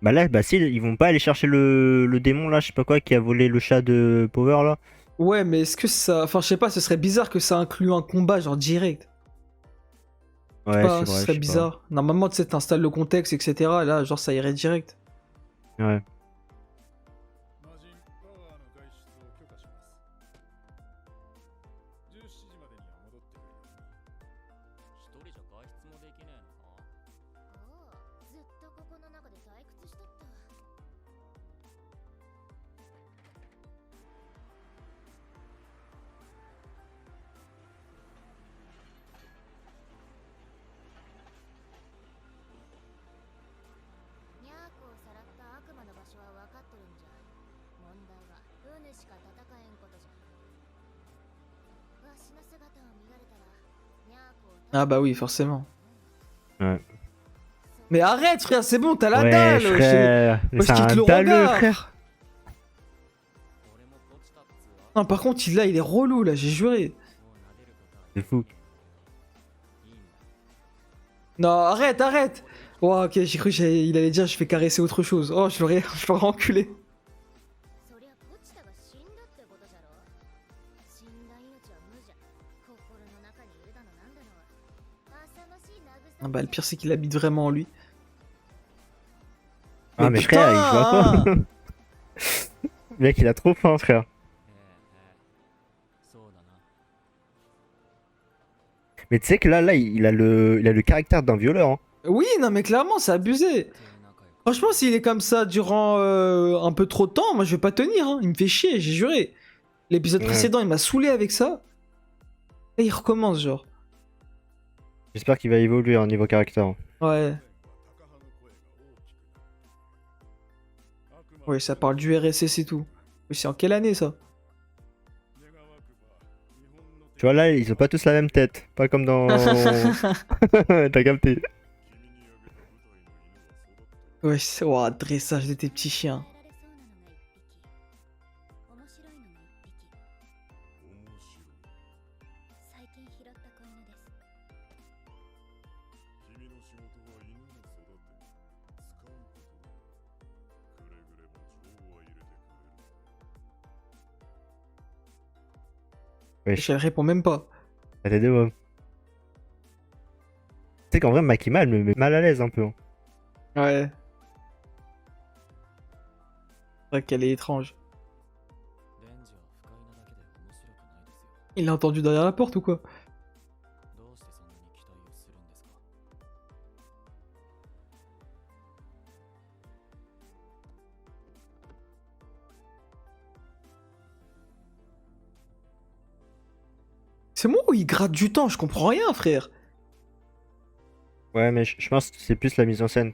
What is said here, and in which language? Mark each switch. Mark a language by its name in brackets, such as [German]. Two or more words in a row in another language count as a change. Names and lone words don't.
[French] Bah là, bah si, ils vont pas aller chercher le démon là, je sais pas quoi, qui a volé le chat de Power là. Ouais, mais est-ce que ça. Enfin, je sais pas, ce serait bizarre que ça inclue un combat, genre direct. Je sais Ouais, pas, c'est ce vrai, je serait sais pas. bizarre. Normalement, tu sais, t'installes le contexte, etc. Là, genre, ça irait direct. Ouais. [Japanese] 魔人パワーの外出を許可します17時までには戻ってくるように一人じゃ外出もできねえのかああ、ずっとここの中で退屈しとった。ニャーコをさらった悪魔の場所は分かっとるんじゃ。問題はウヌしか戦えんことじゃ。わしの姿を見られたら、ニャーコを [French] Ah bah oui, forcément. Ouais. Mais arrête, frère, c'est bon, t'as la Ouais, dalle. frère. Mais Moi, je c'est quitte un le dalleux, regard. frère. [Japanese] 俺も落ちたっつうわ [French] Non, par contre, là, il est relou, là, j'ai juré. [Japanese] もう撫でることは [French] C'est fou. [Japanese] いいんだ [French] Non, arrête, arrête. Oh, ok, j'ai cru qu'il allait dire je vais caresser autre chose. Oh, je l'aurais enculé. [Japanese] そりゃポチタが死んだってことじゃろ。死んだ命は無じゃ。心の中にいるだのなんだのは。浅ましい慰 [French] Ah bah, le pire, c'est qu'il habite vraiment en lui. Ah, mais frère, il joue à quoi? Mec, il a trop faim, frère. [Japanese] へえそうだな [French] Mais tu sais que là, il a le caractère d'un violeur. Hein. Oui, non, mais clairement, c'est abusé. [Japanese] 手仲良く [French] Franchement, s'il est comme ça durant un peu trop de temps, moi, je vais pas tenir. Hein. Il me fait chier, j'ai juré. L'épisode Ouais. précédent, il m'a saoulé avec ça. Et il recommence, genre. J'espère qu'il va évoluer en niveau caractère. Ouais. Ouais, ça parle du RSS et tout. Mais c'est en quelle année, ça? Tu vois, là, ils ont pas tous la même tête. Pas comme dans. T'as capté. Ouais, c'est... Ouah, dressage de tes petits chiens. [Japanese] められそうなのが一匹。面白いのが一匹。最近拾った子犬です。君の仕事は犬を育て使うことだくれぐれも情は入れてくれる [French] Wesh, Elle répond même pas. la tête de môme. Tu sais qu'en vrai, Makima, elle me met mal à l'aise un peu. Hein. Ouais. C'est vrai qu'elle est étrange. [Japanese] レンジは不快なだけで面白くないですよ [French] Il l'a entendu derrière la porte ou quoi? [Japanese] どうしてそんなに期待をするんですか [French] C'est moi ou il gratte du temps? Je comprends rien, frère. Ouais, mais je pense que c'est plus la mise en scène.